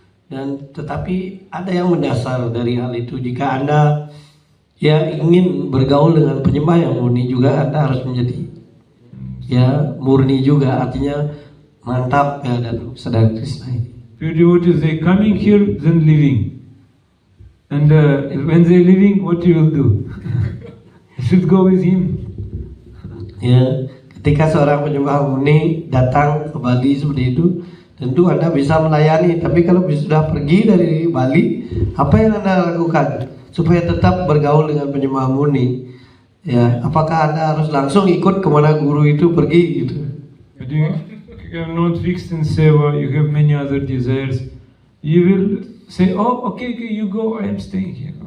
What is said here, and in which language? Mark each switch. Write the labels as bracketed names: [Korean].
[Indonesian] Dan tetapi ada yang mendasar dari hal itu. Jika Anda ingin bergaul dengan penyembah yang murni, juga Anda harus menjadi murni juga, artinya mantap dalam sadar Krishna ini. [English] Pure devotees, they coming here, then leaving. And when they leaving, what you will do? You should go with him. [Indonesian] Ya, ketika seorang penyembah murni datang ke Bali seperti itu, tentu Anda bisa melayani. Tapi kalau sudah pergi dari Bali, apa yang Anda lakukan supaya tetap bergaul dengan penyembah murni? Ya, apakah Anda harus langsung ikut kemana guru itu pergi gitu? [English] But you are not fixed in seva, you have many other desires. You will say, oh, okay, you go, I am staying here.